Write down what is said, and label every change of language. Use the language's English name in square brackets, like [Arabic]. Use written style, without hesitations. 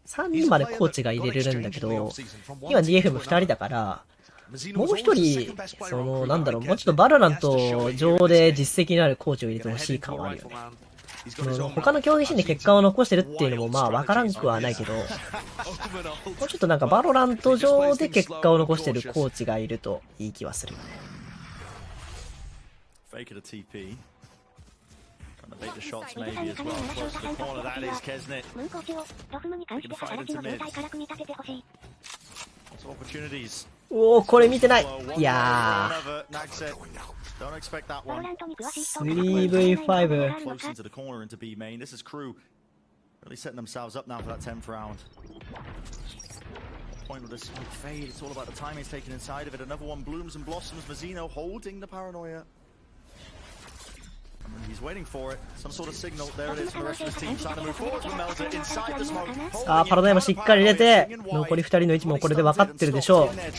[Japanese] 3人までコーチが入れれるんだけど、今 DFM2 人だから、もう一人、なんだろう、もうちょっとバロラント上で実績のあるコーチを入れてほしい感はあるよね。他の競技シーンで結果を残してるっていうのもまあわからんくはないけど、もうちょっとなんかバロラント上で結果を残してるコーチがいるといい気はするよね。 [English] Fake it a TP. Trying to bait the shots maybe as well. Close to the corner, that is Kesnet. Taking a fight into mid. Lots of opportunities. [Japanese] おお、これ見てない。いや [English] ー。 Don't expect that one. 3v5. Close into the corner into B main. This is KRU really setting themselves up now for that 10th round. Point with this fade. It's all about the timing taken inside of it. Another one blooms and blossoms. Mazino holding the paranoia. He's waiting for it. Some sort of signal. There it is from the rest of his team. Trying to move forward from Melza inside the smoke. [Japanese] さあ、パラダイムしっかり入れて、残り2人の位置もこれで分かってるでしょう。